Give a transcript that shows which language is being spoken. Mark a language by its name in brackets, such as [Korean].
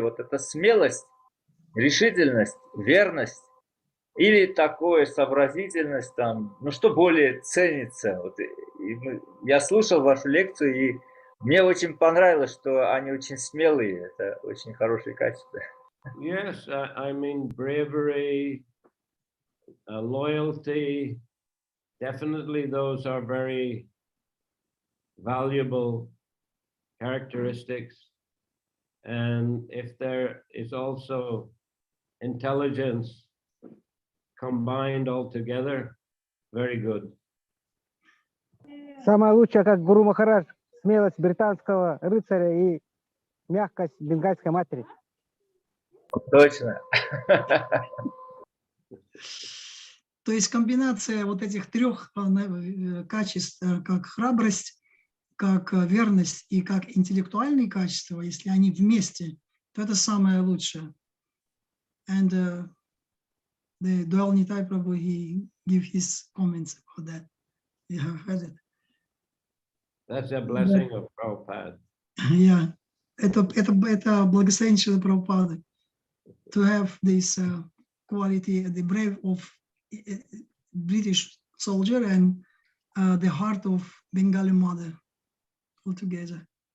[Russian] Вот эта смелость, решительность, верность или такое сообразительность, там, что более ценится? Вот, я слушал вашу лекцию, и мне очень понравилось, что они очень смелые. Это очень хорошее качество. [English] Yes, I mean bravery, loyalty, definitely those are very valuable characteristics. And if there is also intelligence combined all together, very good. [Russian] Самое лучшее, как Гуру Махарадж, смелость британского рыцаря и мягкость бенгальской матери. Точно. То есть комбинация вот этих трех качеств, как храбрость, как верность и как интеллектуальные качества, если они вместе, то это самое лучшее. [English] And the Dwell Nitai Prabhu, he give his comments about that. You have heard it. That's a blessing of Prabhupada. [Russian] Yeah, это благословение Шрила Прабхупады. [English] To have this quality, the brave of British soldier and the heart of Bengali mother altogether.